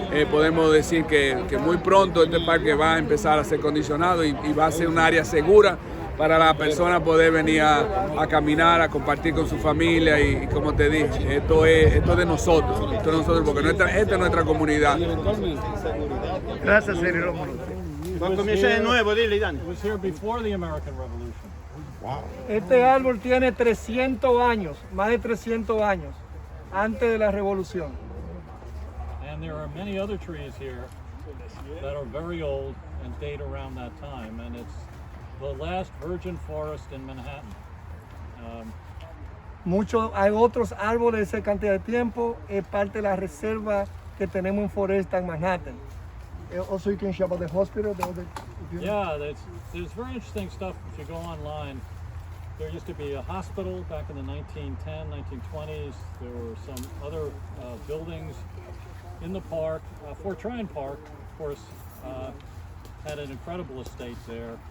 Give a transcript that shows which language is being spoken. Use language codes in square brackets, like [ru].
[es] podemos decir que muy pronto este parque va a empezar a ser condicionado y va a ser un área segura para la persona poder venir a caminar, a compartir con su familia y como te dije, esto es de nosotros, porque esta es nuestra comunidad. Gracias, Sergio. Comienza de nuevo, dile, Ydanis. [en] It was here before the American Revolution. [es] Este árbol tiene 300 años, más de 300 años, antes de la revolución. [en] And there are many other trees here that are very old and date around that time. And it's the last virgin forest in Manhattan. [es] Hay otros árboles de esa cantidad de tiempo, es parte de la reserva que tenemos en Foresta en Manhattan. [en] Also, you can share about the hospital. Yeah, there's very interesting stuff if you go online. There used to be a hospital back in the 1910, 1920s. There were some other buildings in the park. Fort Tryon Park, of course, had an incredible estate there.